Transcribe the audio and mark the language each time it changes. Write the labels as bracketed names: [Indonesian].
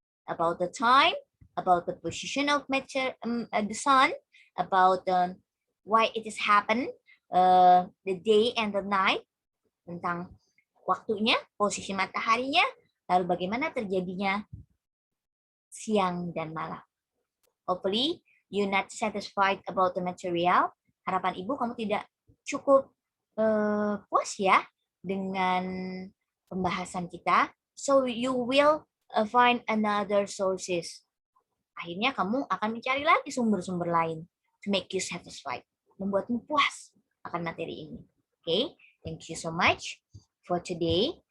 [English] About the time, about the position of the sun, about why it is happen, the day and the night, [Indonesian] tentang waktunya, posisi mataharinya, lalu bagaimana terjadinya siang dan malam. [English] Hopefully, you're not satisfied about the material. [Indonesian] Harapan Ibu kamu tidak cukup puas ya dengan pembahasan kita. [English] So you will find another sources. [Indonesian] Akhirnya kamu akan mencari lagi sumber-sumber lain [English] to make you satisfied. [Indonesian] membuatmu puas akan materi ini. [English] Oke, thank you so much for today.